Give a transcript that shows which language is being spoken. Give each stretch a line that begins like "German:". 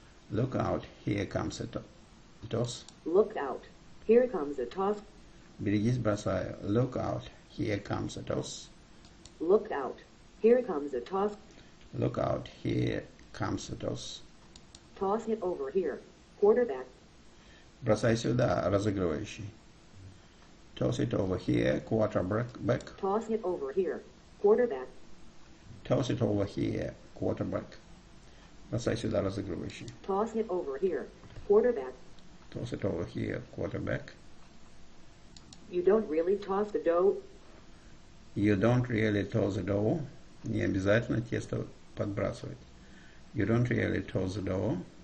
English: Look out, here comes a toss. Look out. Here comes a toss.
Russian: Берегись, бросаю.
English: Look out, here comes a toss. Look out. Here comes a toss. Look out, here comes a toss. Toss it over here. Quarterback.
Russian: Бросай сюда, разыгрывающий.
English: Toss it over here, quarterback. Toss it over here. Quarterback. Toss it over here, quarterback.
Russian: Бросай сюда, разыгрывающий.
English: Toss it over here. Quarterback. Toss it over here, quarterback. You don't really toss the dough. You don't really toss the dough.
Russian: Не обязательно тесто подбрасывать.
English: You don't really toss the dough.